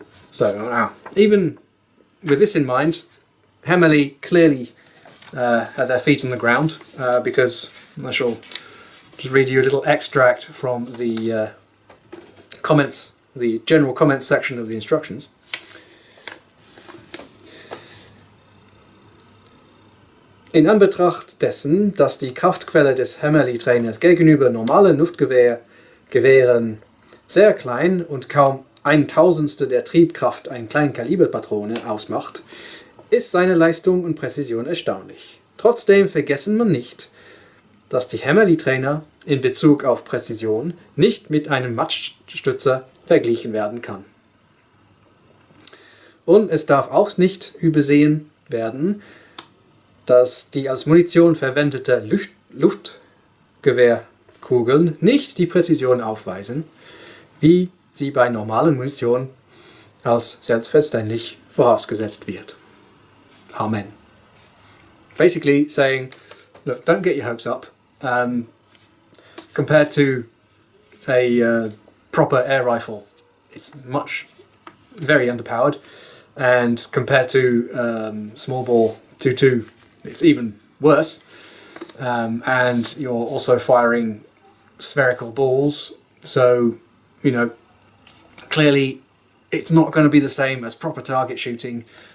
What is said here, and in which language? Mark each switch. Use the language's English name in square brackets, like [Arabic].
[English] So now, even with this in mind, Hämmerli clearly had their feet on the ground because I shall just read you a little extract from the comments, the general comments section of the instructions. [German] In Anbetracht dessen, dass die Kraftquelle des Hämmerli-Trainers gegenüber normalen Luftgewehren sehr klein und kaum 1/1000 der Triebkraft ein Kleinkaliberpatrone ausmacht, ist seine Leistung und Präzision erstaunlich. Trotzdem vergessen man nicht, dass die Hämmerli-Trainer in Bezug auf Präzision nicht mit einem Mattstützer verglichen werden kann. Und es darf auch nicht übersehen werden, dass die als Munition verwendete Luftgewehrkugeln nicht die Präzision aufweisen, wie sie bei normalen Munition als selbstverständlich vorausgesetzt wird. [English] Amen. Basically saying, look, don't get your hopes up. Compared to a proper air rifle, it's very underpowered, and compared to small ball 2.2, it's even worse, and you're also firing spherical balls, so you know clearly it's not going to be the same as proper target shooting.